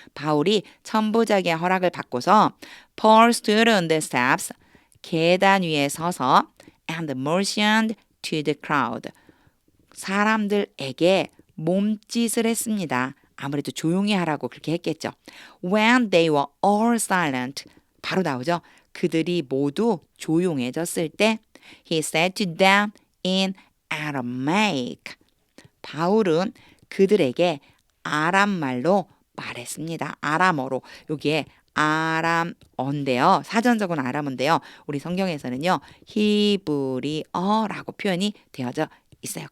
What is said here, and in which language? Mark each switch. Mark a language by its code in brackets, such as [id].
[ko] 바울이 천부장의 허락을 받고서 [en] Paul stood on the steps [ko] 계단 위에 서서 [en] and motioned to the crowd [ko] 사람들에게 몸짓을 했습니다. 아무래도 조용히 하라고 그렇게 했겠죠. [en] When they were all silent [ko] 바로 나오죠. 그들이 모두 조용해졌을 때 [en] He said to them in Aramaic [ko] 바울은 그들에게 아람말로 말했습니다. 아람어로 여기에 아람어인데요. 사전적으로는 아람어인데요. 우리 성경에서는요. 히브리어라고 표현이 되어져 있어요.